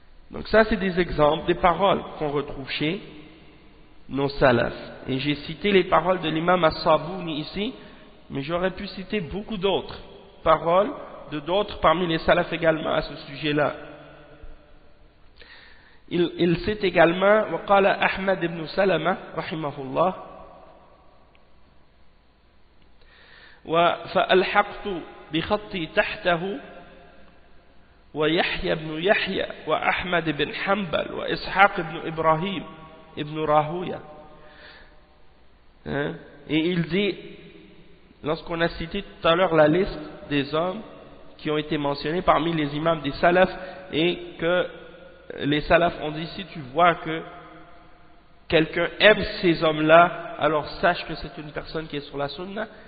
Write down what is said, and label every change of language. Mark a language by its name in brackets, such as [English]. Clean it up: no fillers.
[French] Donc ça, c'est des exemples, des paroles qu'on retrouve chez nos salafs. Et j'ai cité les paroles de l'imam As-Sabouni ici, mais j'aurais pu citer beaucoup d'autres paroles de d'autres parmi les salafs également à ce sujet-là. Il cite également [Arabic] وقال أحمد بن سلمة رحمه الله فألحقت بخطي تحته ويحيى بن يحيى وأحمد بن حنبل وإسحاق بن إبراهيم ابن راهوية. [French] Et il dit, lorsqu'on a cité tout à l'heure la liste des hommes qui ont été mentionnés parmi les imams des salafs, et que les salafs ont dit, si tu vois que quelqu'un aime ces hommes-là, alors sache que c'est une personne qui est sur la sunna.